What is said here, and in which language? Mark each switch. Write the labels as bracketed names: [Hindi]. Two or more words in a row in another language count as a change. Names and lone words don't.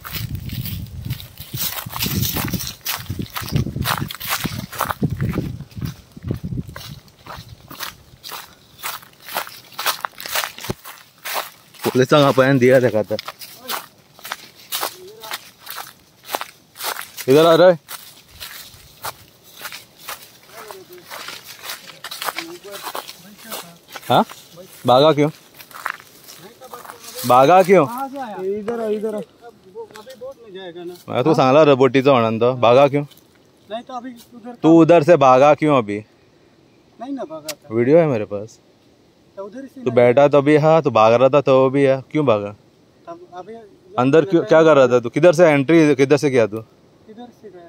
[Konkani] पुलिसांक आपयन दिया तेका आतां. [Hindi] इधर आ रे. हाँ भागा क्यों? भागा क्यों? इधर इधर [Konkani] तू सांगला रे बोटीचा म्हणून तो [Hindi] भागा क्यों? नहीं तो अभी उधर तू उधर से भागा क्यों अभी? नहीं ना भागा था वीडियो है मेरे पास. तो उधर से तू बैठा तो भी है, तू भाग रहा था तो भी है. क्यों भागा? अभी अंदर क्यों क्या कर रहा था तू? किधर से एंट्री किधर से किया तू? किधर से गया?